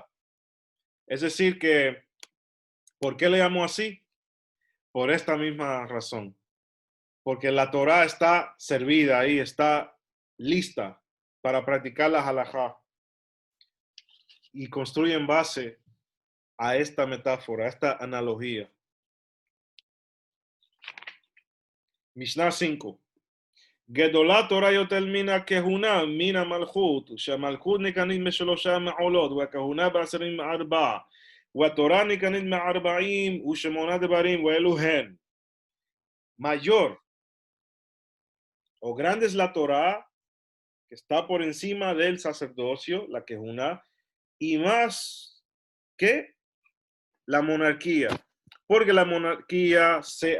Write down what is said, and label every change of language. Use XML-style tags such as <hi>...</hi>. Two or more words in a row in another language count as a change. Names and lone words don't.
<es>Es decir que, ¿por qué le llamó así? Por esta misma razón. Porque la Torah está servida ahí, está lista para practicar la halajá. Y construye en base a esta metáfora, a esta analogía. Mishnah 5.</es> <he>גדולה תורה יותר מן הכהונה, מן המלכות, שהמלכות נקנית משלושה מעולות, והכהונה בעשרים מארבע, והתורה נקנית מארבעים ושמונה דברים, ואלו הן.</he> <es>Mayor o grande es la Torah, que está por encima del sacerdocio, la quejuna, y más que la monarquía, porque la monarquía se</es>